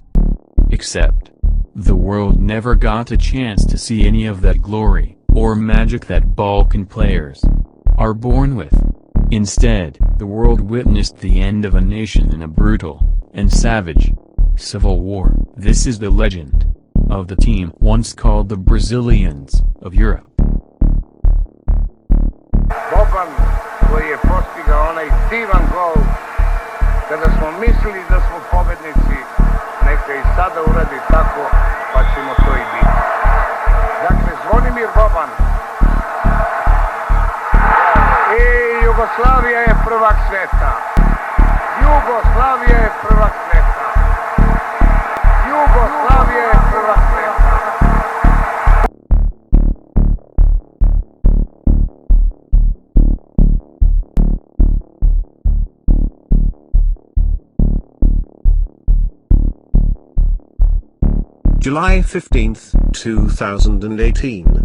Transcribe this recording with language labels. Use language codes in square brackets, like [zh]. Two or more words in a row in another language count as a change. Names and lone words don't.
[en] Except, the world never got a chance to see any of that glory or magic that Balkan players are born with. Instead, the world witnessed the end of a nation in a brutal and savage civil war. This is the legend of the team once called the Brazilians of Europe. [sr] Boban koji je postigao onaj divan gol kada smo mislili da smo pobednici, neka i sada uradi tako pa ćemo to i biti. Dakle, Zvonimir Boban i Jugoslavija je prvak sveta. Jugoslavija je prvak sveta. Yugoslavia je prvak sveta. [en] July 15, 2018.